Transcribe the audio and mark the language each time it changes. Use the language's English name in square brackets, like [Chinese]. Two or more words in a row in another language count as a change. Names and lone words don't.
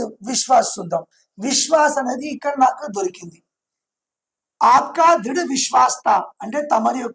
[Telugu] విశ్వాస్ చూద్దాం. విశ్వాస్ అనేది ఇక్కడ నాకు దొరికింది. [Hindi] आपका दृढ़ विश्वास था [Telugu] అంటే తమరి యొక్క